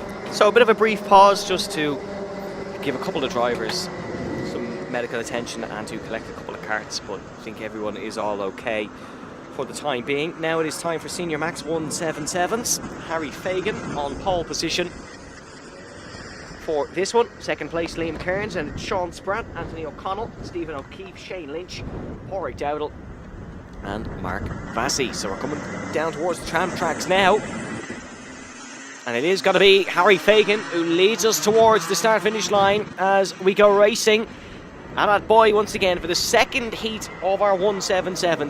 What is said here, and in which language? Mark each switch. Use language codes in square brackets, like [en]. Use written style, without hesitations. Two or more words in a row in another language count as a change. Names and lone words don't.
[en] So a bit of a brief pause just to give a couple of drivers some medical attention and to collect a couple of carts, but I think everyone is all okay for the time being. Now it is time for Senior Max 177s. Harry Fagan on pole position for this one. Second place Liam Kearns and Sean Spratt, Anthony O'Connell, Stephen O'Keefe, Shane Lynch, Pádraig Dowdall and Mark Vassy. So we're coming down towards the tram tracks now. And it is going to be Harry Fagan who leads us towards the start-finish line as we go racing at Athboy once again for the second heat of our 177s.